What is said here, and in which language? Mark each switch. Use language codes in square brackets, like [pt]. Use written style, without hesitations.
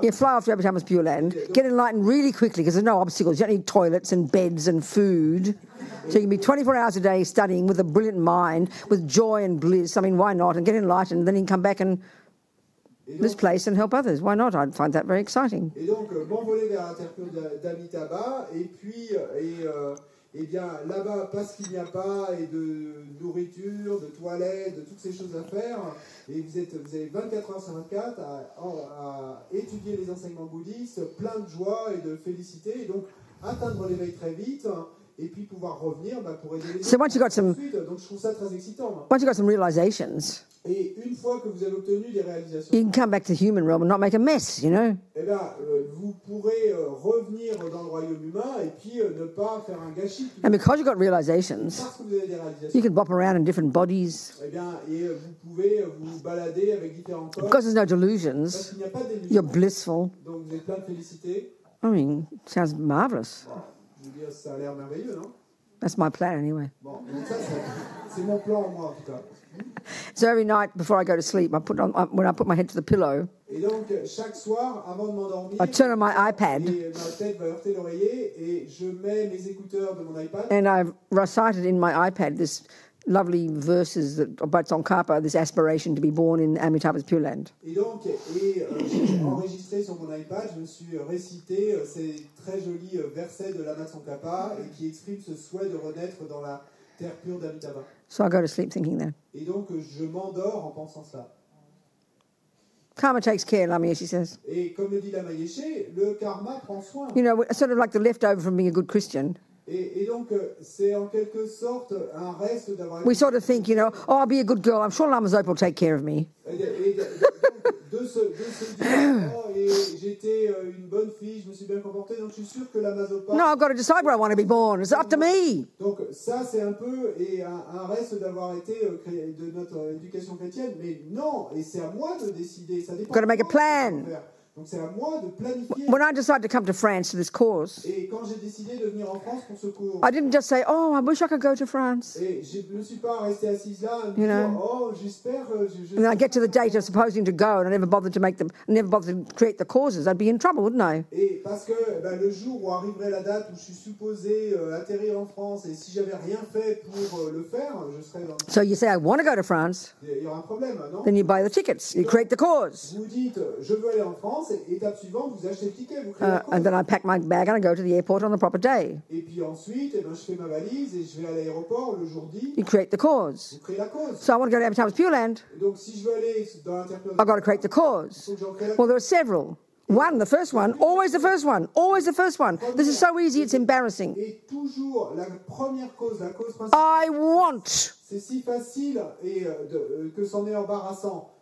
[en] You fly off to Amitabha's Pure Land. Get enlightened really quickly because there's no obstacles. You don't need toilets and beds and food. So you can be 24 hours a day studying with a brilliant mind, with joy and bliss. I mean, why not? And get enlightened. Then you can come back and [fr] Et [en] this [fr] donc, [en] place and help others. Why not? I'd find that very exciting. [fr] et donc, m'envoler vers la terre pure d'Amitabha, et puis, eh bien, là-bas, parce qu'il n'y a pas et de nourriture, de toilettes, de toutes ces choses à faire, et vous avez 24 heures sur 24 à étudier les enseignements bouddhistes, plein de joie et de félicité, et donc atteindre l'éveil très vite, et puis pouvoir revenir pour aider les [en] So [fr] autres. [en] once you got some- [fr] Ensuite, donc je trouve ça très excitant. [en] Once you've got some realizations, [fr] Et une fois que vous avez obtenu des réalisations, [en] you can come back to the human realm and not make a mess, [fr] eh bien, vous pourrez revenir dans le royaume humain et puis ne pas faire un gâchis. [en] And because you've got realizations, [fr] Parce que vous avez des réalisations, [en] you can bop around in different bodies. [fr] eh bien, et vous pouvez vous balader avec différents corps. [en] Because there's no [fr] Parce [en] delusions, [fr] qu'il n'y a pas d'illusion. [en] you're blissful. [fr] Donc vous êtes plein de félicité. [en] I mean, sounds marvelous. [fr] Je veux dire, ça a l'air merveilleux, non? [en] That's my plan anyway. [fr] Bon, donc ça, c'est mon plan, moi, en tout cas. [en] So every night before I go to sleep, when I put my head to the pillow, [fr] Et donc, chaque soir, avant de m'endormir, [en] I turn on my iPad [fr] et ma tête va heurter l'oreiller et je mets mes écouteurs de mon iPad. [en] and I've recited in my iPad this lovely verses about Tsongkhapa, this aspiration to be born in Amitabha's Pure Land. [fr] Et donc, j'ai enregistré sur mon iPad, je me suis récité ces très jolis versets de Lama Tsongkhapa et qui expriment ce souhait de renaître dans la terre pure d'Amitabha. [en] So I go to sleep thinking that. [fr] Et donc, je m'endors en pensant cela. [en] Karma takes care, Lama Yeshe says. [fr] Et comme le dit Lama Yeshe, le karma prend soin. [en] You know, sort of like the leftover from being a good Christian. [fr] Et donc, c'est en quelque sorte un reste d'avoir... [en] We sort of think, you know, oh, I'll be a good girl. I'm sure Lama Zopa will take care of me. [fr] Et de se dire, oh, et j'étais une bonne fille, je me suis bien comportée, donc je suis sûr que Lama Zopa... [en] No, I've got to decide where I want to be born. It's up to me. [fr] Donc ça, c'est un peu un reste d'avoir été de notre éducation chrétienne, mais non, et c'est à moi de décider. Ça dépend. [en] Got to make a plan. [fr] Donc c'est à moi de planifier. [en] When I decided to come to France to this course, [fr] Et quand j'ai décidé de venir en France pour ce cours, [en] I didn't just say, oh, I wish I could go to France. [fr] et je ne me suis pas restée assise là et me [en] You [fr] dire, [en] know. [fr] oh, j'espère... [en] And then I get to the date of supposing to go, and I never bothered to create the causes. I'd be in trouble, wouldn't I? [fr] Et parce que le jour où arriverait la date où je suis supposé atterrir en France, et si j'avais rien fait pour le faire, je serais dans... [en] So you say, I want to go to France. [fr] Il y aura un problème, non? [en] Then you buy the tickets. You create the cause. [fr] Vous dites, je veux aller en France, et étape suivante, vous achetez le ticket, vous créez la cause. [en] And then I pack my bag and I go to the airport on the proper day. [fr] Et puis ensuite, je fais ma valise et je vais à l'aéroport le jour dit. [en] You create the cause. [fr] Vous créez la cause. [en] So I want to go to Amitabha's Pure Land. [fr] Et donc si je veux aller dans l'interprétation, [en] I've got to create the cause. Well, there are several. One, the first one, always the first one, always the first one. This is so easy, it's embarrassing. [fr] Et toujours la première cause, la cause principale. [en] I want. [fr] C'est si facile et que c'en est embarrassant.